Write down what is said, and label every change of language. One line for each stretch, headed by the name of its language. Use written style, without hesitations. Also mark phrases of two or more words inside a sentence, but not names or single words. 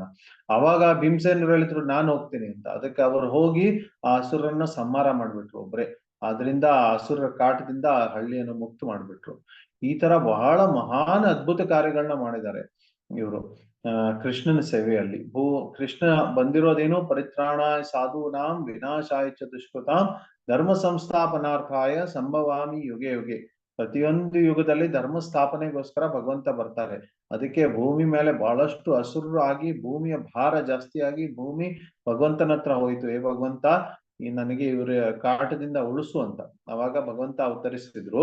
Kannada: ಅವಾಗ ಭೀಮಸೇನರು ಹೇಳಿದ್ರು ನಾನ್ ಹೋಗ್ತೀನಿ ಅಂತ. ಅದಕ್ಕೆ ಅವರು ಹೋಗಿ ಆ ಹಸುರನ್ನ ಸಂಹಾರ ಮಾಡ್ಬಿಟ್ರು ಒಬ್ರೆ. ಆದ್ರಿಂದ ಆ ಹಸುರ ಕಾಟದಿಂದ ಆ ಹಳ್ಳಿಯನ್ನು ಮುಕ್ತ ಮಾಡ್ಬಿಟ್ರು. ಈ ತರ ಬಹಳ ಮಹಾನ್ ಅದ್ಭುತ ಕಾರ್ಯಗಳನ್ನ ಮಾಡಿದ್ದಾರೆ ಇವರು ಕೃಷ್ಣನ ಸೇವೆಯಲ್ಲಿ. ಕೃಷ್ಣ ಬಂದಿರೋದೇನು?
Sanskrit: परित्राणाय साधूनां विनाशाय च दुष्कृतां धर्म संस्थापनार्थाय सम्भवामि युगे युगे.
Kannada: ಪ್ರತಿಯೊಂದು ಯುಗದಲ್ಲಿ ಧರ್ಮ ಸ್ಥಾಪನೆಗೋಸ್ಕರ ಭಗವಂತ ಬರ್ತಾರೆ. ಅದಕ್ಕೆ ಭೂಮಿ ಮೇಲೆ ಬಹಳಷ್ಟು ಹಸುರು ಆಗಿ ಭೂಮಿಯ ಭಾರ ಜಾಸ್ತಿ ಆಗಿ ಭೂಮಿ ಭಗವಂತನ ಹತ್ರ ಹೋಯ್ತು. ಭಗವಂತ, ನನಗೆ ಇವ್ರ ಕಾಟದಿಂದ ಉಳಿಸು ಅಂತ. ಅವಾಗ ಭಗವಂತ ಅವತರಿಸಿದ್ರು.